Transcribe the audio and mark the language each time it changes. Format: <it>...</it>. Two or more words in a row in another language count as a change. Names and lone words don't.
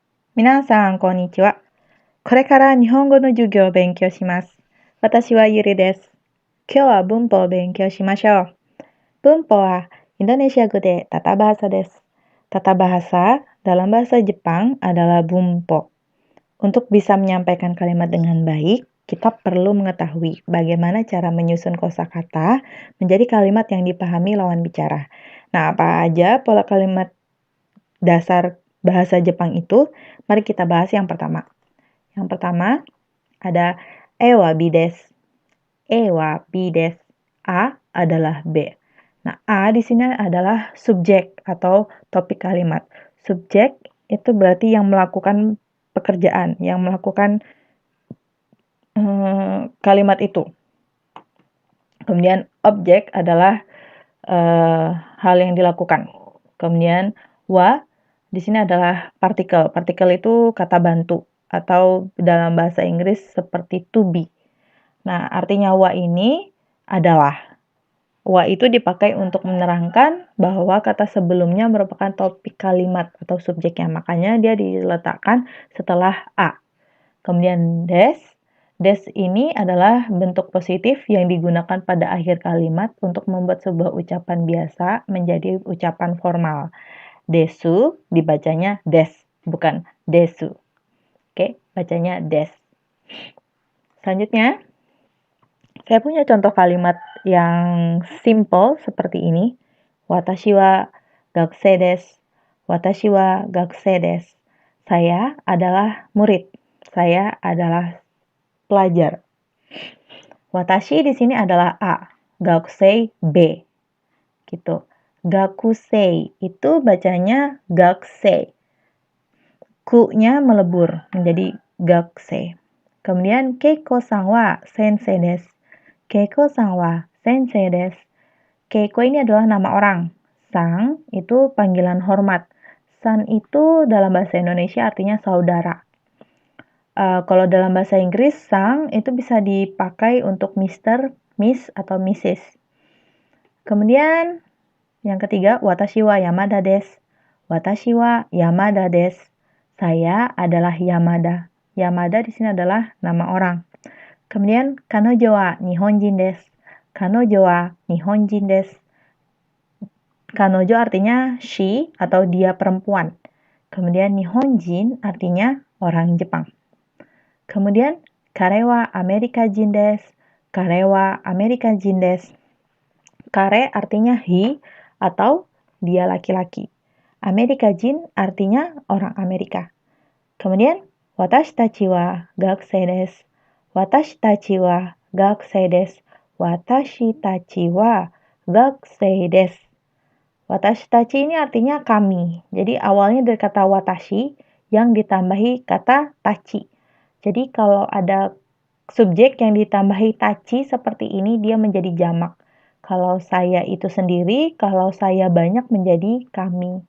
<ja>皆さん、こんにちは。これから日本語の授業を勉強します。私はゆりです。今日は文法を勉強しましょう。文法はインドネシア語で</ja> <id>tata bahasa</id> <ja>です。</ja> <id>Tata bahasa dalam bahasa Jepang adalah bumpo. Untuk bisa menyampaikan kalimat dengan baik, kita perlu mengetahui bagaimana cara menyusun kosakata menjadi kalimat yang dipahami lawan bicara. Nah, apa aja pola kalimat dasar bahasa Jepang itu? Mari kita bahas yang pertama. Yang pertama ada ewa bides. Ewa bides. A adalah B. Nah, A di sini adalah subjek atau topik kalimat. Subjek itu berarti yang melakukan pekerjaan, yang melakukan kalimat itu. Kemudian objek adalah hal yang dilakukan. Kemudian wa di sini adalah partikel. Partikel itu kata bantu atau dalam bahasa Inggris seperti</id> <en>to be.</en> <id>Nah, artinya wa ini adalah. Wa itu dipakai untuk menerangkan bahwa kata sebelumnya merupakan topik kalimat atau subjeknya. Makanya dia diletakkan setelah a. Kemudian des. Des ini adalah bentuk positif yang digunakan pada akhir kalimat untuk membuat sebuah ucapan biasa menjadi ucapan formal. Desu dibacanya des, bukan desu. Oke, bacanya des. Selanjutnya, saya punya contoh kalimat yang simple seperti ini.</id> <ja>私は学生です。私は学生です.</ja> <id>Saya adalah murid. Saya adalah pelajar. Watashi di sini adalah A. Gakusei B. Gitu. Gakusei itu bacanya gakusei. Ku-nya melebur menjadi gakusei.</id> <ja>Kemudian Keiko-san wa sensei desu. Keikoさんは先生です.</ja> <id>Keiko ini adalah nama orang. Sang itu panggilan hormat. San itu dalam bahasa Indonesia artinya saudara. Kalau dalam bahasa Inggris, sang itu bisa dipakai untuk Mr., Miss, atau Mrs. Kemudian yang ketiga,</id> <ja>watashi wa Yamada desu. Watashi wa Yamada desu.</ja> <id>Saya adalah Yamada. Yamada di sini adalah nama orang.</id> <ja>Kemudian 彼女は日本人です。彼女は日本人です.</ja> <id>Kanojo artinya she atau dia perempuan. Kemudian Nihonjin artinya orang Jepang.</id> <ja>Kemudian 彼はアメリカ人です. 彼はアメリカ人です.</ja> <id>Kare artinya he atau dia laki-laki.</id> <ja>アメリカ人</ja> <id>artinya orang Amerika.</id> <ja>Kemudian watashi tachi wa gakusei desu. 私たちは学生です。私たちは学生です. 私たち</ja> <id>ini artinya kami. Jadi awalnya dari kata watashi yang ditambahi kata tachi. Jadi kalau ada subjek yang ditambahi tachi seperti ini dia menjadi jamak. Kalau saya itu sendiri, kalau saya banyak menjadi kami.</id>